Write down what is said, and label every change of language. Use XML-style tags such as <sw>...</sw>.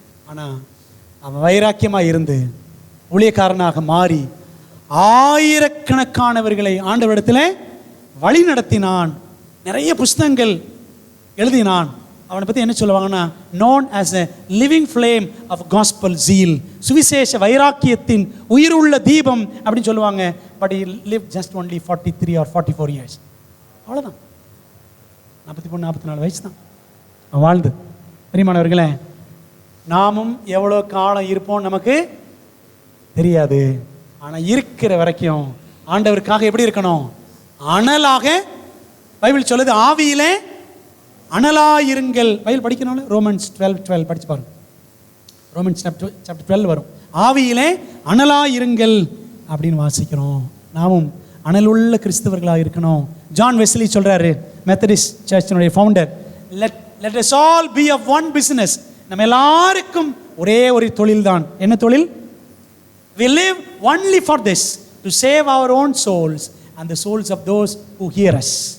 <ta>ஆனால் அவன் வைராக்கியமாக இருந்து ஊழியக்காரனாக மாறி ஆயிரக்கணக்கானவர்களை ஆண்டவரிடத்தில் வழி நடத்தினான். நிறைய புஸ்தகங்கள் எழுதினான். அவனை பற்றி என்ன சொல்லுவாங்கன்னா,</ta> <en>known as a living flame of gospel zeal,</en> <ta>சுவிசேஷ வைராக்கியத்தின் உயிருள்ள தீபம் அப்படின்னு சொல்லுவாங்க.</ta> <en>But he lived just only 43 or 44 years.</en> <ta>அவ்வளோதான், 43-44 வயசு தான் அவன் வாழ்ந்து. பிரியமானவர்களே, நாமும் எவ்வளோ காலம் இருப்போம் நமக்கு தெரியாது. ஆனால் இருக்கிற வரைக்கும் ஆண்டவருக்காக எப்படி இருக்கணும்? அனலாக. பைபிள் சொல்லுது, ஆவியிலே அனலாயிருங்கள். பைபிள் படிக்கணும், ரோமன்ஸ் 12:12 படிச்சு பாருங்க. ரோமன்ஸ் சாப்டர் 12 வரும். ஆவியிலே அனலாயிருங்கள் அப்படின்னு வாசிக்கிறோம். நாமும் அனலுள்ள கிறிஸ்தவர்களாக இருக்கணும். ஜான் வெஸ்லி சொல்றாரு, Methodist சர்ச்சினுடைய founder,</ta> <en>let us all be of one business.</en> <ta>நம்ம எல்லாருக்கும் ஒரே ஒரு தொழில் தான். என்ன தொழில்?</ta> <en>We live only for this, to save our own souls and the souls of those who hear us.</en>